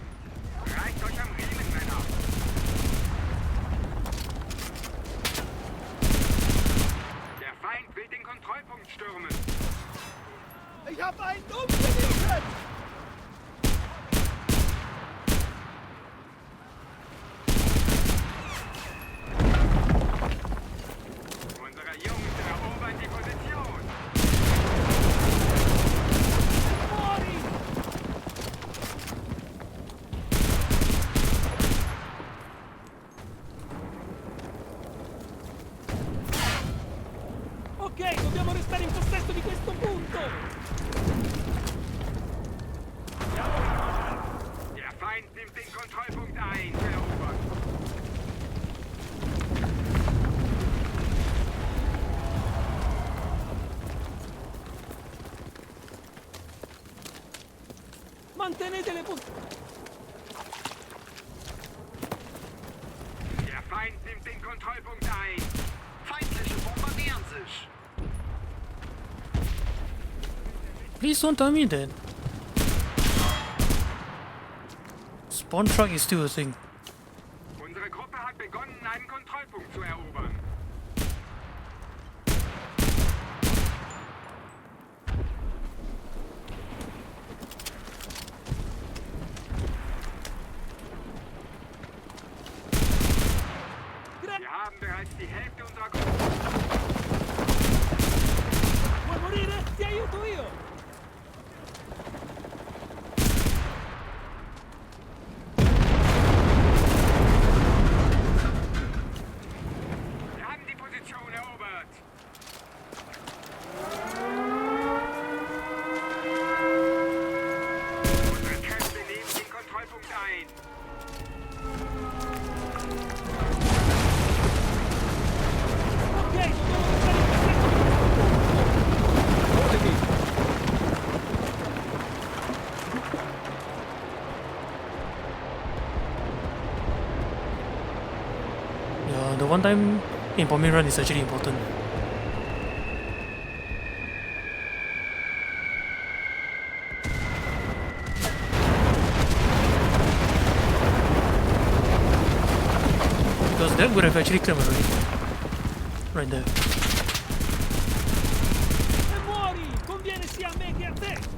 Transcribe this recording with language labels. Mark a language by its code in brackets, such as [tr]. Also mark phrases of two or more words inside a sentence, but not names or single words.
[de] Reißt euch am Riemen, Männer. Der Feind will den Kontrollpunkt stürmen. Ich hab einen umgenietet! Unsere Jungs erobern die Position. [it] Mori! Ok, dobbiamo restare in possesso di questo punto! [de] Der Feind nimmt den Kontrollpunkt ein, zu erobern. [it] Mantenete le posizioni! [de] Der Feind nimmt den Kontrollpunkt ein. Feindliche bombardieren sich. [en] Please don't tell me that. Spawn truck is still a thing. [de] Unsere Gruppe hat begonnen, einen Kontrollpunkt zu erobern. Wir haben bereits die Hälfte unserer Gruppe. [it] Vuoi morire? Ti aiuto io! [de] Wir haben die Position erobert. Unsere Kräfte nehmen den Kontrollpunkt ein. [it] Ok, dobbiamo restare in possesso di questo punto! [en] Yeah, the one time in bombing run is actually important. Because that would have actually killed me already. Right there. [it] E muori! Conviene sia a me che a te!